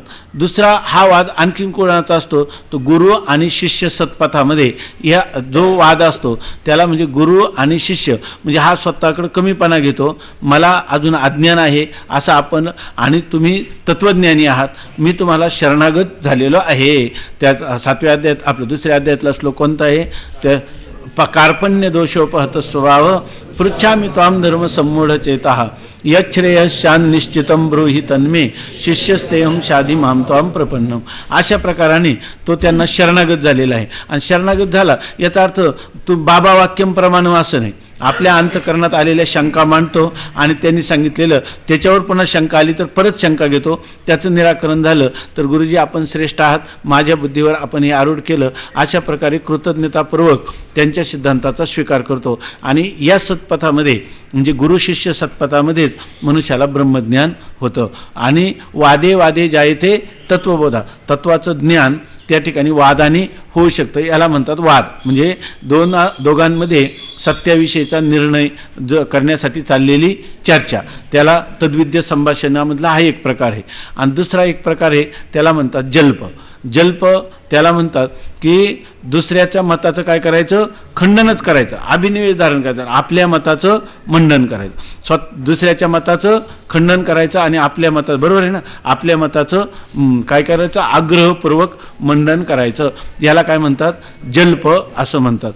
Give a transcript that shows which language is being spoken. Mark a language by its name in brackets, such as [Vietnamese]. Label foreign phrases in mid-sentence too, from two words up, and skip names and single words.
[Marathi] दुसरा हा वाद आणखीन कोणाचा असतो, तो गुरु आणि शिष्य सत्पथामध्ये या जो वाद असतो त्याला म्हणजे गुरु आणि शिष्य, म्हणजे हा स्वतःकडे कमीपणा घेतो, मला अजून अज्ञान आहे असं आपण, आणि तुम्ही तत्वज्ञानी आहात, मी तुम्हाला शरणागत झालेलो आहे. त्यात 7व्या अध्यायात, आपलं 2ऱ्या अध्यायातला श्लोक कोणता आहे, त्या [Sanskrit] कार्पण्य दोषोपहत स्वभाव पृच्छामि त्वां धर्म सम्मूढ चेतः यच्छ्रेयशान निश्चितं ब्रूहि तन्मे शिष्यस्तेहं शाधी मां त्वां प्रपन्नम. [Marathi] अशा प्रकाराने तो त्यांना शरणागत झालेला आहे. आणि शरणागत झाला याचा अर्थ तू [Sanskrit] बाबा वाक्यम प्रमाण [Marathi] असं नाही, आपल्या अंतकरणात आलेल्या शंका मांडतो, आणि त्यांनी सांगितलेलं त्याच्यावर पुन्हा शंका आली तर परत शंका घेतो, त्याचं निराकरण झालं तर गुरुजी आपण श्रेष्ठ आहात, माझ्या बुद्धीवर आपण हे आरूढ केलं, अशा प्रकारे कृतज्ञतापूर्वक त्यांच्या सिद्धांताचा स्वीकार करतो. आणि या सत्पथामध्ये म्हणजे गुरु शिष्य सत्पथामध्येच मनुष्याला ब्रह्मज्ञान होतं. [Sanskrit] आणि वादे वादे जायते तत्वबोधा, [Marathi] तत्वाचं ज्ञान त्या ठिकाणी वादाने होऊ शकतं, याला म्हणतात वाद. म्हणजे दोघांमध्ये सत्याविषयीचा निर्णय करण्यासाठी चाललेली चर्चा, त्याला तद्विद्य संभाषणामधला हा एक प्रकार आहे. आणि दुसरा एक प्रकार आहे त्याला म्हणतात जल्प. जल्प त्याला म्हणतात की दुसऱ्याच्या मताचं काय करायचं, खंडनच करायचं, अभिनिवेश धारण करायचं, आपल्या मताचं मंडन करायचं, दुसऱ्याच्या मताचं खंडन करायचं आणि आपल्या मताचं, बरोबर आहे ना, आपल्या मताचं काय करायचं, आग्रहपूर्वक मंडन करायचं, याला काय म्हणतात जल्प असं म्हणतात.